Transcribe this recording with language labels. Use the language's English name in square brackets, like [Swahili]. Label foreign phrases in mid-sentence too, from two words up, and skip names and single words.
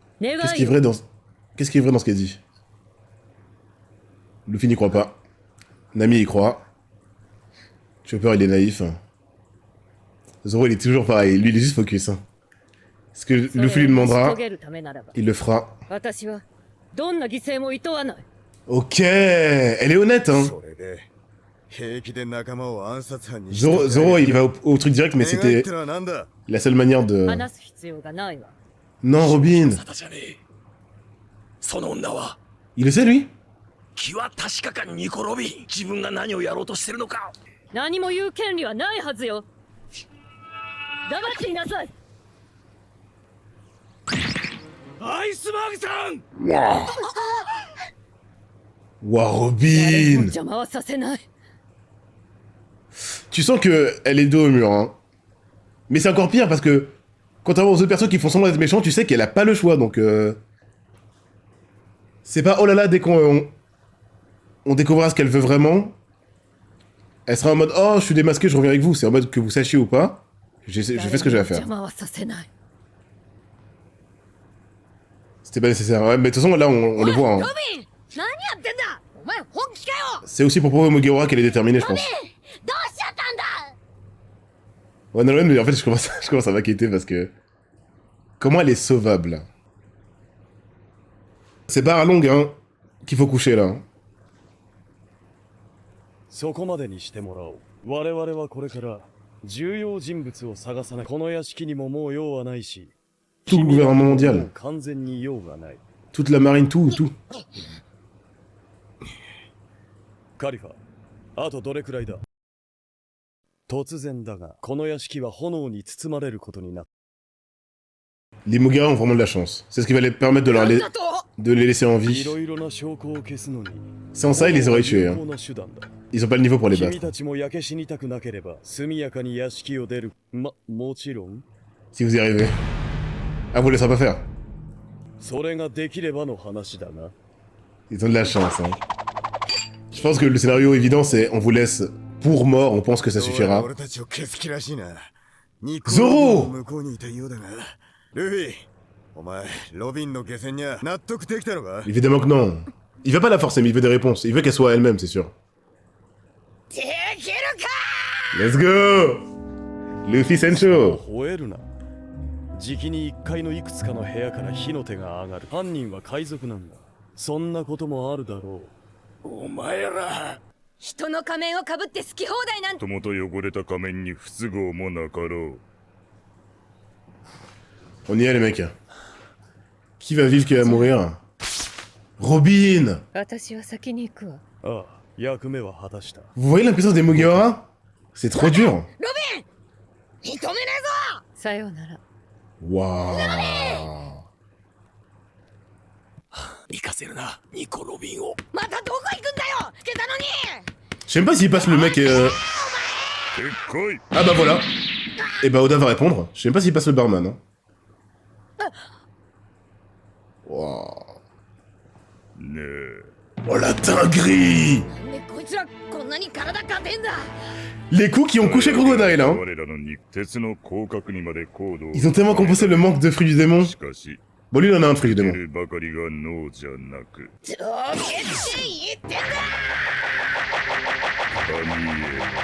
[Japanese] 願 [French] Qu'est-ce qui est [Japanese] いを [French] vrai dans... Qu'est-ce qui est vrai dans ce qu'elle dit Luffy n'y croit pas. Nami y croit. Chopper il est naïf. Zoro il est toujours pareil, lui il est juste focus. Hein. Ce que [Japanese] それを [French] Luffy lui [Japanese] 成し [French] demandera, [Japanese] 遂げるためならば [French] il le fera. [Japanese] 私はどんな犠牲も厭わない。 [French] Ok, elle est honnête hein. [Japanese] それで平気で仲間を暗殺犯に [French] Zoro il va au truc direct mais [Japanese] 願いっ [French] c'était [Japanese] てのはなんだ。 [French] la seule manière de... [Japanese] 話す必要がないわ。 [French] Non Robin, [Japanese] ただじゃねえ。その女は [French] il le sait lui [Japanese] 気は確かかニコ・ロビン。自分が何をやろうとしてるのか。何も言う権利はないはずよ。黙っていなさい。アイスバーグさん。 [French] Waouh Waouh [Japanese] 誰も [French] Robin [Japanese] 邪魔はさせない。 [French] Tu sens que elle est dos au mur hein. Mais c'est encore pire parce que contrairement aux autres personnes qui font semblant d'être méchants, tu sais qu'elle a pas le choix donc c'est pas oh là là dès qu'on on découvrira ce qu'elle veut vraiment. Elle sera en mode oh je suis démasqué je reviens avec vous, c'est en mode que vous sachiez ou pas. Je fais ce que j'ai à faire. [Japanese] 邪魔はさせない。 [French] C'était pas nécessaire. Ouais, mais de toute façon là on le voit hein. [Japanese] ロビン何やってんだ。お前本気かよ。 [French] C'est aussi pour prouver au Mugiwara qu'elle est déterminée je pense. [Japanese] どうしちゃったんだ。 [French] Ouais non mais en fait je commence à m'inquiéter parce que... Comment elle est sauvable? C'est pas à longue hein qu'il faut coucher là. [Japanese] そこまでにしてもらおう。我々はこれから重要人物を探さない。この屋敷にももう用はないし、 [French] Tout le gouvernement [Japanese] もう [French] mondial. [Japanese] 完全に用がない。 [French] Toute la marine, tout. [Japanese] カリファ、あとどれくらいだ？突然だが、この屋敷は炎に包まれることになった。 [French] Les Mugiwara ont vraiment de la chance. C'est ce qui va les permettre de, [Japanese] なんだと。 [French] de les laisser en [Japanese] い [French] vie. [Japanese] ろいろな証拠を消すのに、 [French] Sans ça, ils les auraient tués. [Japanese] 有 [French] Hein. [Japanese] 効な手段だ。 [French] Ils ont pas le niveau pour les [Japanese] 君 [French] battre. [Japanese] たちも焼け死にたくなければ、速やかに屋敷を出る。もちろん。 [French] Si vous y arrivez. Ah, vous ne laisserez pas faire. [Japanese] それができればの話だな。 [French] Ils ont de la chance. Hein. Je pense que le scénario évident, c'est on vous laisse pour mort, on pense que ça [Japanese] どうや [French] suffira. [Japanese] ら俺たちを消す気らしいな。ニコゾロ向こうにいたようだが。ルフィ、お前、ロビンの下船には納得できたのか？ [French] Évidemment que non. Il veut pas la forcer, mais il veut des réponses. Il veut qu'elle soit elle-même, c'est sûr. [Japanese] できるか。 [English] Let's go Luffy Sencho. [Japanese] 吠えるな。じきに1階のいくつかの部屋から火の手が上がる。犯人は海賊なんだ。そんなこともあるだろう。お前ら。人の仮面をかぶって好き放題なんて。もともと汚れた仮面に不都合もなかろう。 [French] On y est les mecs. Qui va vivre, qui va mourir? Robin! [Japanese] 私は先に行くわ。ああ、役目は果たした。 [French] Vous voyez l'impuissance des Mugiwara? C'est trop dur. [Japanese] ロビン認めねえぞ。さようなら。 [French] Waouh. [Japanese] 行かせるな、ニコ・ロビンを。またどこ行くんだよ。つけたのに。 [French] Je sais même pas s'il passe le mec Ah bah voilà. Et bah Oda va répondre. Je sais même pas s'il passe le barman. Hein. Wow. [Japanese] ねえ。 [French] Oh la dinguerie! [Japanese] なんでこいつらこんなに体勝てんだ。 [French] Les coups qui ont couché Crocodile, hein. [Japanese] 我らの肉鉄の広角にまで行動。 [French] Ils ont tellement compensé le manque de fruits du démon. [Japanese] しかし、 [French] Bon, lui, il en a un de fruits du [Japanese] 出 [French] démon. [Japanese] るばかりが脳じゃなく、どけって言ってんだ。神へ。